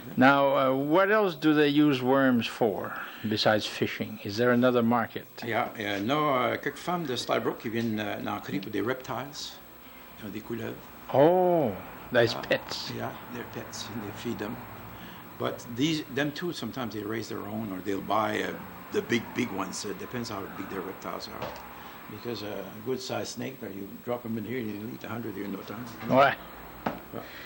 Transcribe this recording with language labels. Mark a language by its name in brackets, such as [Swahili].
[English] Now, what else do they use worms for besides fishing? Is there another market? [French] Yeah, no, quelques femmes de Starbrook qui viennent en Cree pour des reptiles, des couleuvres. [English] Oh, that's pets. Yeah, they're pets, and they feed them. But them too, sometimes they raise their own, or they'll buy the big ones. It depends how big their reptiles are. Because a good-sized snake, you drop them in here, and you eat 100 here in no time. Right. Yeah.